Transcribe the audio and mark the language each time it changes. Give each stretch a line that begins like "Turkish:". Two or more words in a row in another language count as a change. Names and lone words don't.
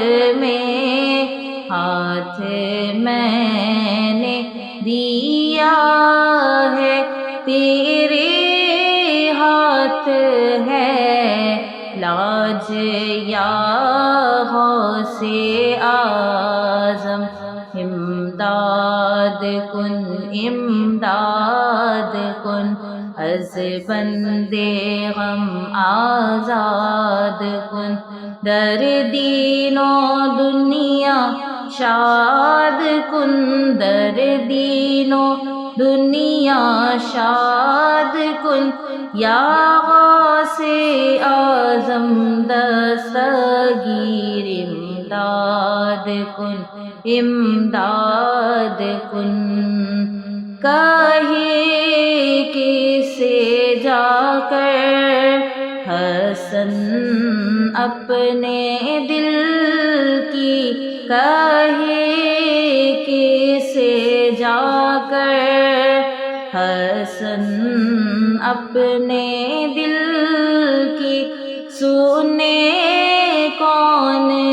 Urdu: میں نے دیا ہے تیرے ہاتھ ہے لاج یا غوث
Persian: اعظم امداد کن امداد کن از بندے غم آزاد کن در دین و دنیا شاد کن در دین و دنیا شاد کن یا غوث اعظم دستگیر امداد کن امداد کن
Urdu: کہے کسے جا کر حسن اپنے دل کی کہے کسے جا کر حسن اپنے دل کی سنے کون